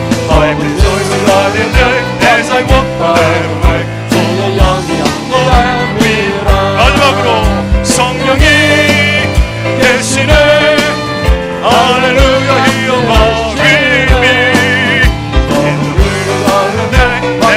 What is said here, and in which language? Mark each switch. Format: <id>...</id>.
<en>I am rejoicing night and day as I walk by the way.</en> <ko>주의 영이 함께 함이라. 마지막으로 성령이 계시네.</ko> <en>Hallelujah, he abides with me. In the river garden</en>